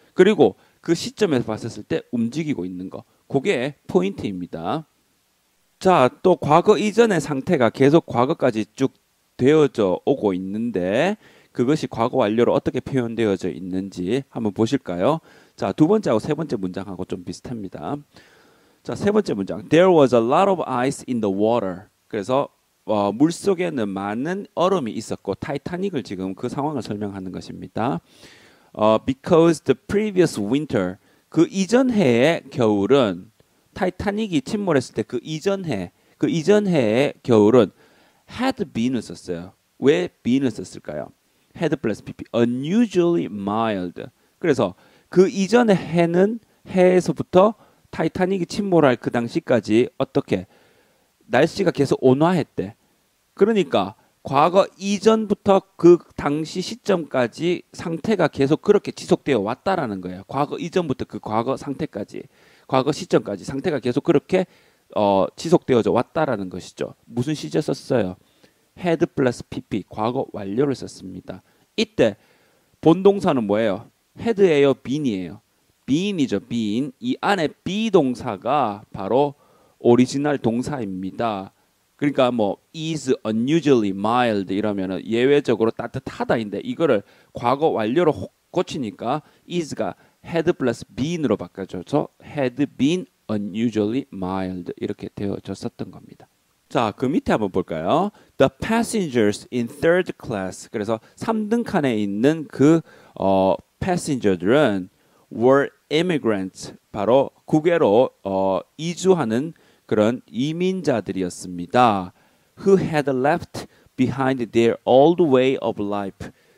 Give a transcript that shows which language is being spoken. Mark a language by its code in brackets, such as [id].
[ko] 그리고 그 시점에서 봤었을 때 움직이고 있는 거. 그게 포인트입니다. 자, 또 과거 이전의 상태가 계속 과거까지 쭉 되어져 오고 있는데 그것이 과거 완료로 어떻게 표현되어져 있는지 한번 보실까요? 자, 두 번째하고 세 번째 문장하고 좀 비슷합니다. 자, 세 번째 문장. [en] There was a lot of ice in the water. [ko] 그래서 물 속에는 많은 얼음이 있었고 타이타닉을 지금 그 상황을 설명하는 것입니다. [en] Because the previous winter [ko] 그 이전 해의 겨울은 타이타닉이 침몰했을 때 그 이전 해의 겨울은 had been을 썼어요. 왜 been을 썼을까요? [en] had plus pp unusually mild. [ko] 그래서 그 이전의 해에서부터 타이타닉이 침몰할 그 당시까지 어떻게 날씨가 계속 온화했대. 그러니까 과거 이전부터 그 당시 시점까지 상태가 계속 그렇게 지속되어 왔다라는 거예요. 과거 이전부터 그 과거 상태까지, 과거 시점까지 상태가 계속 그렇게 지속되어져 왔다라는 것이죠. 무슨 시제 썼어요? had 플러스 pp 과거 완료를 썼습니다. 이때 본동사는 뭐예요? had예요, been이에요? been이죠, been. 이 안에 be 동사가 바로 오리지널 동사입니다. 그러니까 뭐 [en] is unusually mild [ko] 이러면은 예외적으로 따뜻하다인데 이거를 과거 완료로 고치니까 is가 had 플러스 been으로 바꿔줘서 [en] had been unusually mild [ko] 이렇게 되어졌었던 겁니다. 자, 그 밑에 한번 볼까요? [en] The passengers in third class. [ko] 그래서 3등 칸에 있는 그 passenger들은 [en] were immigrants. [ko] 바로 국외로 이주하는 그런 이민자들이었습니다. [en] Who had left behind their old way of life.